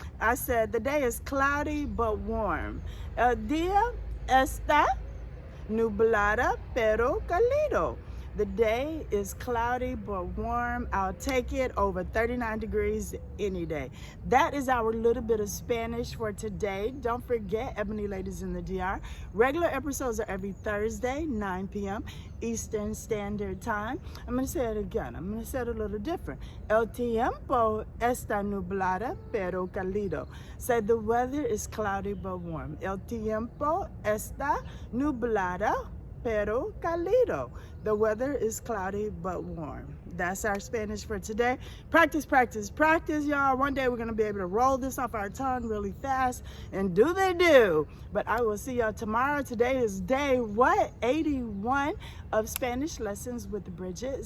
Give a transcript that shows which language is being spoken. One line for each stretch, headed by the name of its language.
English: I said the day is cloudy but warm.
Spanish: El día esta nublada, pero calido.
English: The day is cloudy but warm. I'll take it over 39 degrees any day. That is our little bit of Spanish for today. Don't forget, Ebony Ladies in the DR. Regular episodes are every Thursday, 9 p.m. Eastern Standard Time. I'm going to say it again. I'm going to say it a little different.
Spanish: El tiempo esta nublada, pero calido.
English: Say the weather is cloudy but warm.
Spanish: El tiempo esta nublada, pero calido.
English: The weather is cloudy but warm. That's our Spanish for today. Practice, practice, practice, y'all. One day we're going to be able to roll this off our tongue really fast, and do they do. But I will see y'all tomorrow. Today is day, 81 of Spanish Lessons with Bridget.